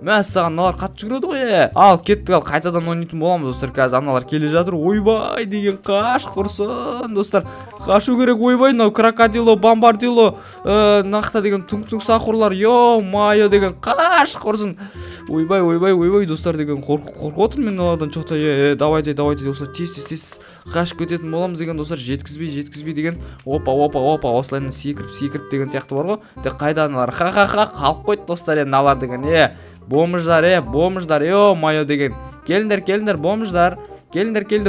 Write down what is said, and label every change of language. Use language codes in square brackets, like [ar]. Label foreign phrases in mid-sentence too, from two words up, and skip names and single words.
[kk] Мә саған мыналар қатты жүгіреді ғой. Ал кеттік, ал қайтадан ойнайтын боламыз достар. Қазір аналар келе жатыр. Ойбай деген, қаш құрсын достар. Қашу керек. Ойбай, мынау крокодило, бомбардило, нақта деген туң сақурлар. Йо-майо деген, қаш құрсын. Ойбай достар деген, қорқып отырмын мен олардан что-то. Давайте достар, тез қашып кететін боламыз деген достар. Жеткізбей деген. Опа, осылайынан секіріп деген сияқты бар ғой. Қайда аналар? Қалып қойды достар. Аналар деген, бомждар, йо-майо деген. Келіңдер, бомждар. Келіңдер.